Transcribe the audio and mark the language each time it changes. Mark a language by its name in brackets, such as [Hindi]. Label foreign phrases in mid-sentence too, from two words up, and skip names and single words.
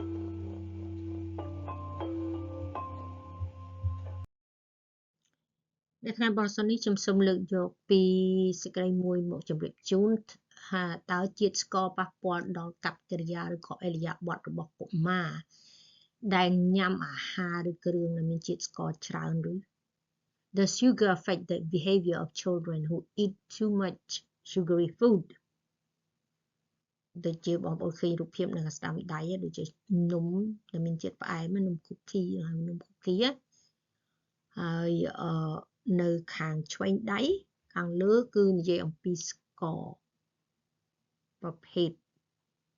[Khmer] នៅថ្ងៃបរិសុទ្ធនេះខ្ញុំសូមលើកយកពីសេចក្តីមួយមកជម្រាបជូនថាតើជាតិស្ករប៉ះពាល់ដល់កប្បកិរិយាឬក៏ឥរិយាបថរបស់កុមារដែលញ៉ាំអាហារឬគ្រឿងដែលមានជាតិស្ករច្រើនឬ [English] Does sugar affect the behavior of children who eat too much sugary food [Khmer] ដូចជាបងប្អូនឃើញរូបភាពនៅស្ដាំដៃដូចជានំដែលមានជាតិផ្អែមនំគូគីហើយនៅខាងឆ្វេងដៃខាងលើគឺនិយាយអំពីស្ករប្រភេទ